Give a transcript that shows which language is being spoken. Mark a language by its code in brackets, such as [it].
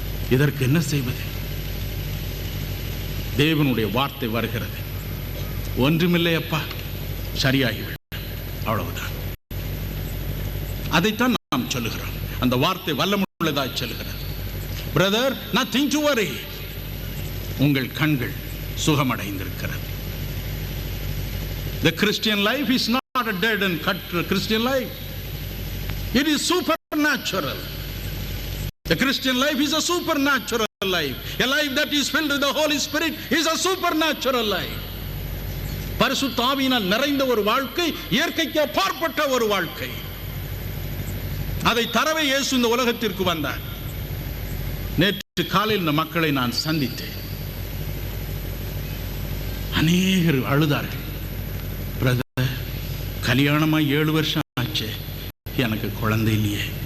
[ta] இதற்கு என்ன செய்வது? தேவனுடைய வார்த்தை வருகிறது, ஒன்றுமில்லை அப்பா, சரியாகிவிடும், அவ்வளவுதான். அதைத்தான் நாம் சொல்லுகிறோம். அந்த வார்த்தை வல்லமுள்ளதாய் சொல்லுகிறது. Brother, [en] nothing to worry. [ta] உங்கள் கண்கள் சுகமடைந்திருக்கிறது. [en] The Christian life is not a dead and cut Christian life. It is supernatural. The Christian life is a supernatural life. A life that is filled with the Holy Spirit is a supernatural life. [ta] பரிசுத்த ஆவியினால் நிறைந்த ஒரு வாழ்க்கை, இயற்கைக்கு அப்பாற்பட்ட ஒரு வாழ்க்கை. அதை தரவே இயேசு இந்த உலகத்திற்கு வந்தார். நேற்று காலையில் இந்த மக்களை நான் சந்தித்தேன். அநேகர் அழுதார்கள். பிரதர், கல்யாணமா 7 வருஷம் ஆச்சு, எனக்கு குழந்தை இல்லையே.